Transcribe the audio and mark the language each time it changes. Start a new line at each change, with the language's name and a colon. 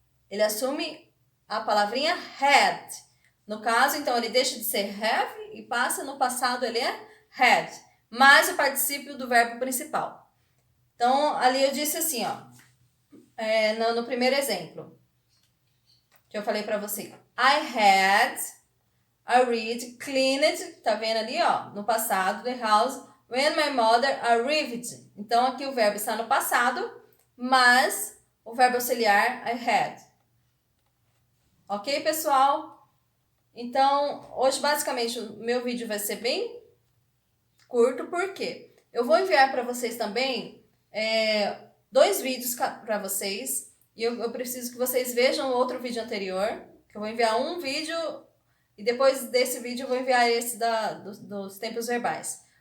Portuguese: Ele assume a palavrinha had. No caso, então, ele deixa de ser have e passa no passado, ele é had, mais o particípio do verbo principal. Então, ali eu disse assim, ó, no primeiro exemplo, que eu falei pra você.
English: I had read, cleaned,
Portuguese: tá vendo ali, ó, no passado,
English: the house, when my mother arrived.
Portuguese: Então, aqui o verbo está no passado, mas o verbo auxiliar,
English: I had.
Portuguese: Ok, pessoal? Então, hoje, basicamente, o meu vídeo vai ser bem curto, porque eu vou enviar para vocês também 2 vídeos para vocês, e eu preciso que vocês vejam o outro vídeo anterior, que eu vou enviar um vídeo, e depois desse vídeo eu vou enviar esse dos tempos verbais.